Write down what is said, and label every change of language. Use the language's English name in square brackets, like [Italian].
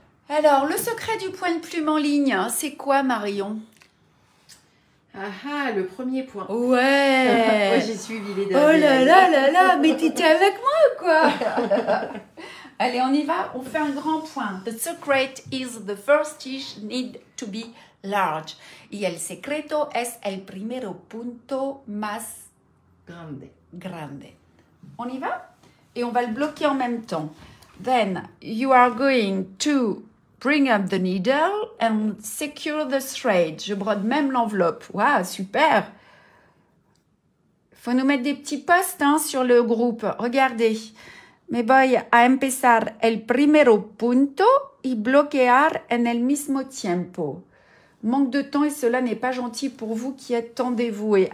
[French] Alors, le secret du point de plume en ligne, c'est quoi, Marion? Ah, le premier point. Ouais. Moi, j'ai suivi les deux. Oh là là là là, mais t'étais avec moi ou quoi? Allez, on y va, on fait un grand point. [English] The secret is the first stitch need to be large. [Spanish] Y el secreto es el primero punto más grande. [French] On y va? Et on va le bloquer en même temps. [English] Then you are going to bring up the needle and secure the thread. [French] Je brode même l'enveloppe. Waouh, super! Faut nous mettre des petits posts hein, sur le groupe. Regardez. [Spanish] Me voy a empezar el primero punto y bloquear en el mismo tiempo. [French] Manque de temps et cela n'est pas gentil pour vous qui êtes tant dévoués.